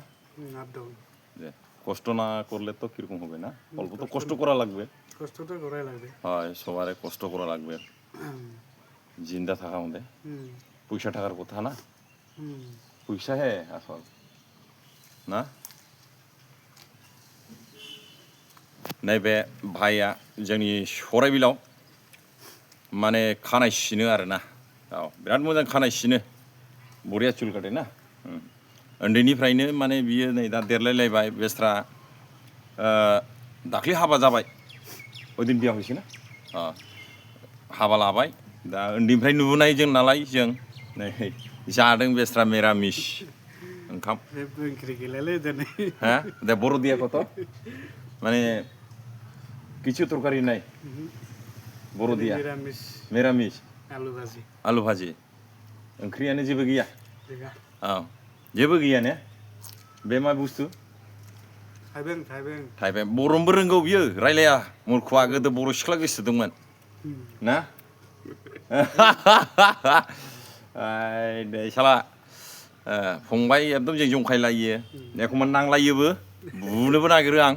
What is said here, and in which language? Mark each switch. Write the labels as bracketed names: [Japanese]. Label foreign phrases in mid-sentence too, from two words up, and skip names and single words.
[English] up down. [Bangla] কষ্ট না করলে তো কিরকম হবে না, অল্প তো কষ্ট করা লাগবে। কষ্ট তো করাই লাগবে, হয় সবারে কষ্ট করা লাগবে জিন্দা থাকা মধ্যে। পয়সা টাকার কথা না, পয়সা হে আসল না। [Bodo] नैबे भाइया जोंनि सराइबिलाव माने खानाय सिनो आरोना, औ बिराद मोजां खानाय सिनो, बरिया चुल काटे ना। उन्दैनिफ्रायनो माने बियो नै दा देरलायलायबाय बेस्रा दाख्लै हाबा जाबाय, ओइदिन बिया हयसै ना, हाबा लाबाय। दा उन्दैनिफ्राय नुबोनाय जों नालाय, जों नै जादों बेस्रा मिरामिस ओंखाम। [Bangla] হ্যাঁ দে বড় দিয়া কত মানে কিছু তরকারি নাই, বড় দিয়া মিরামিস [Bodo] आलु भाजी ओंख्रियानो जेबो गैया। औ जेबो गैया ने, बे मा बुस्थु? थाइबें। बर'बो रोंगौ बियो, रायलाया मूर्खआ, गोदो बर' सिख्ला गोसोथोंमोन ना। दे साला फंबाय एकदम जों जंखायलायो, एखमबा नांलायोबो, बुनोबो नागिरो आं।